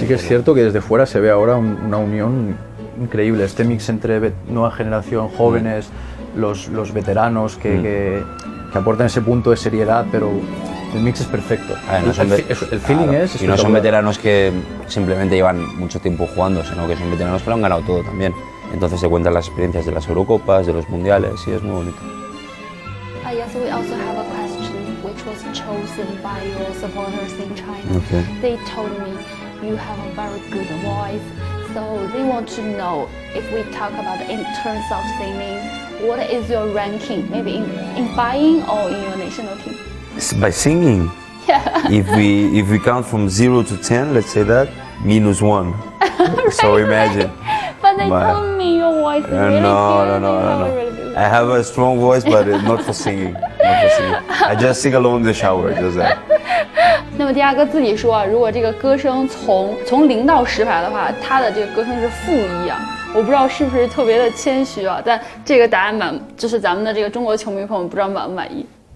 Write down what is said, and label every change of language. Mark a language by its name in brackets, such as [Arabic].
[Spanish] Sí que es cierto que desde fuera se ve ahora una unión increíble, este mix entre nueva generación, jóvenes, los veteranos que aportan ese punto de seriedad, pero el mix es perfecto. El feeling es y no son veteranos que simplemente llevan mucho tiempo jugando, sino que son veteranos que lo han ganado todo también. Entonces se cuentan las experiencias de las Eurocopas, de los Mundiales, y es muy bonito. [English] Yes, we also have a question which was chosen by your supporters in China. Okay. They told me you have a very good voice, so they want to know if we talk about in terms of singing, what is your ranking? Maybe in buying or in your national team? By singing? Yeah. If we count from 0 to 10, let's say that, -1. Right, so imagine. But they told me your voice is really No. really good. I have a strong voice, but not for singing. I just sing alone in the shower, just that. [Chinese] 那么迪亚哥自己说啊，如果这个歌声从0到10排的话，他的这个歌声是-1啊。我不知道是不是特别的谦虚啊，但这个答案就是咱们的这个中国球迷朋友们不知道满不满意。